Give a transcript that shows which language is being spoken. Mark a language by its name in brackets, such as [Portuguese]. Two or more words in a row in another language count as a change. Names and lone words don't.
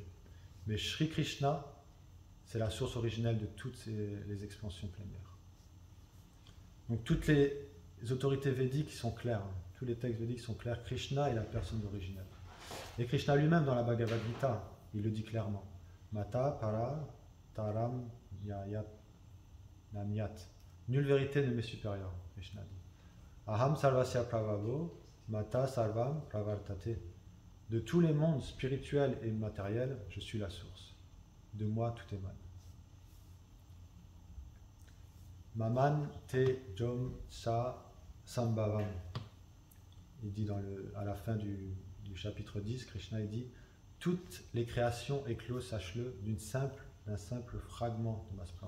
[French] Mais Sri Krishna, c'est la source originelle de toutes les expansions plénières. Donc toutes les autorités védiques sont claires, tous les textes védiques sont clairs, Krishna est la personne originelle. Et Krishna lui-même dans la Bhagavad Gita, il le dit clairement. [Sanskrit] मत्तः परतरं यायत् नान्यत्. [French] Nulle vérité ne m'est supérieure, Krishna dit. [Sanskrit] अहं सर्वस्य प्रभवो मत्तः सर्वं प्रवर्तते. [French] De tous les mondes spirituels et matériels, je suis la source. De moi, tout émane. [Sanskrit] मम ते जों स सम्भवम्. [French] Il dit à la fin du chapitre 10, Krishna il dit « Toutes les créations éclosent, sache-le, d'un simple fragment de ma splendeur.